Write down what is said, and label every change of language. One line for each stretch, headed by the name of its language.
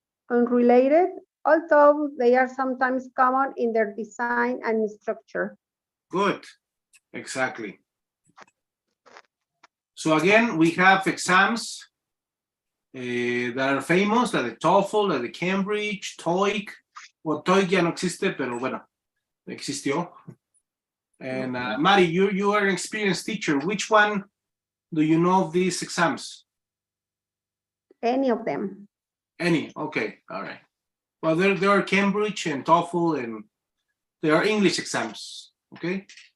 English: unrelated, although they are sometimes common in their design and structure. Good, exactly. So again, we have exams that are famous, like the TOEFL, like the Cambridge, TOEIC.
Spanish: Well, TOEIC ya no existe, pero bueno, existió.
English: And Mari, you are an experienced teacher. Which one do you know of these exams? Any of them. Any, okay, all right. Well, there are Cambridge and TOEFL, and there are English exams, okay?